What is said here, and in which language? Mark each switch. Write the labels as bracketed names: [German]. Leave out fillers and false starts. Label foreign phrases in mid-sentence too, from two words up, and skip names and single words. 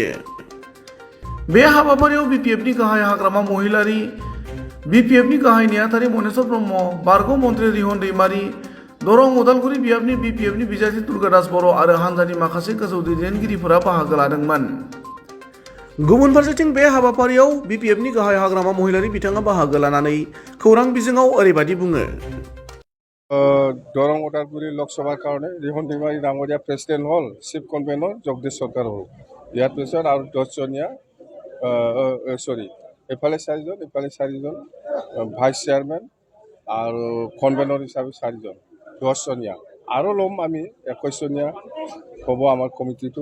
[Bodo] बे हाबाफारियाव बिपिएफनि गाहाय हाग्रामा महिलारि, बिपिएफनि गाहाय नेहाथारि मनेस्वर ब्रह्म, बारग' मन्त्रि रिहन दैमारि, दरं उदालगुरि बियाबनि बिपिएफनि बिजाथि दुर्गादास बर' आरो हानजानि माखासे गोजौ दैदेनगिरिफोरा बाहागो लादोंमोन। गुबुन फारसेथिं बे हाबाफारियाव बिपिएफनि गाहाय हाग्रामा महिलारि बिथाङा बाहागो लानानै खौरां बिजोङाव ओरैबायदि बुङो। [Assamese] दरं उदालगुरि लोकसभार কাৰণে रिहन दैमारी ডাঙৰীয়া [English] president [Assamese] হ'ল, [English] chief convener [Assamese] জগদীশ চৰকাৰ হ'ল। ইয়াৰ পিছত আৰু 10জনীয়া এফালে 4জন [English] vice chairman [Assamese] আৰু কনভেনৰ হিচাপে 4জন 10জনীয়া আৰু ল'ম আমি 21জনীয়া হ'ব আমাৰ কমিটিটো।